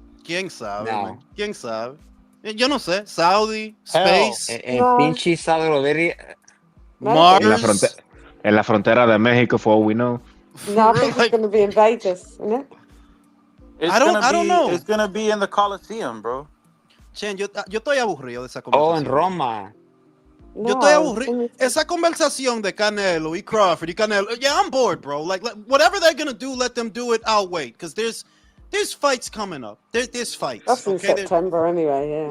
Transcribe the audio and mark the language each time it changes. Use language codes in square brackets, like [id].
[es] ¿Quién sabe? No. ¿Quién sabe? Yo no sé. Saudi, Space. Pinche Saudi [en] Mars. [es] En la frontera de México, [en] for all we know. No, I think it's going to be in Vegas, isn't it? I don't know. It's going to be in the Coliseum, bro. [es] Chen, yo estoy aburrido de esa conversación. Oh, en Roma. Yo estoy aburrido. Esa conversación de Canelo y Crawford y Canelo. [en] Yeah, I'm bored, bro. Like whatever they're going to do, let them do it. I'll wait. Because there's fights coming up. There's fights. That's in September anyway,